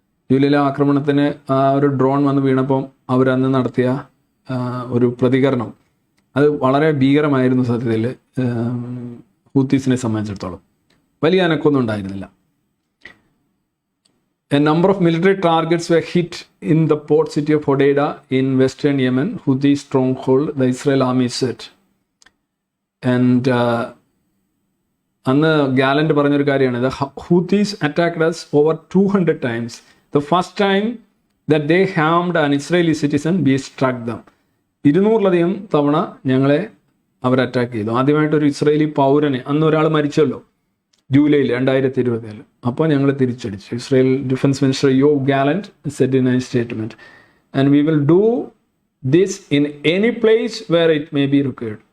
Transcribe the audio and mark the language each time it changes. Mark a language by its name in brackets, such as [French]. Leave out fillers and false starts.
[Malayalam] ജൂലൈയിലെ ആക്രമണത്തിന് ഒരു ഡ്രോൺ വന്ന് വീണപ്പം അവരന്ന് നടത്തിയ ഒരു പ്രതികരണം അത് വളരെ ഭീകരമായിരുന്നു. സത്യത്തിൽ ഹൂത്തീസിനെ സംബന്ധിച്ചിടത്തോളം വലിയ അനക്കൊന്നും ഉണ്ടായിരുന്നില്ല. [English] A number of military targets were hit in the port city of Hodeida in western Yemen, Houthi stronghold, the Israel army said. And [Malayalam] അന്ന് ഗാലന്റ് പറഞ്ഞൊരു കാര്യമാണ്, [English] the Houthis attacked us over 200 times. The first time that they harmed an Israeli citizen, we struck them. [Malayalam] 200-ലധികം തവണ ഞങ്ങളെ അവർ attack ചെയ്തു. ആദ്യമായിട്ടൊരു Israeli പൗരനെ, അന്ന് ഒരാൾ മരിച്ചല്ലോ ജൂലൈയിൽ 2020. അപ്പോൾ ഞങ്ങൾ തിരിച്ചടിച്ചു. [English] Israel defence minister Yoav Gallant said in a statement, and we will do this in any place where it may be required.